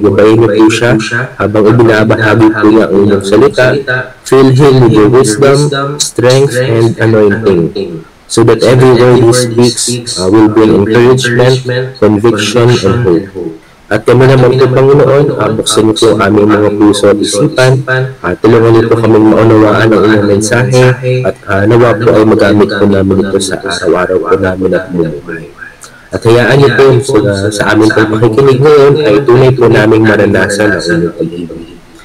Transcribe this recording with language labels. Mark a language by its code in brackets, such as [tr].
[tl] Gabayin niyo po siya habang ibinabahagi po niya ang inyong salita. [en] Fill him with your wisdom, strength, and anointing, so that every word he speaks will bring encouragement, conviction, and hope. [tl] At kami naman po, Panginoon, buksan niyo po ang aming mga puso at isipan, tulungan niyo po kaming maunawaan ang inyong mensahe, at nawa po ay magamit po namin ito sa araw-araw po namin at buhay. At hayaan niyo po sa aming pagpakikinig ngayon ay tunay po naming maranasan ang inyong pag-ibig.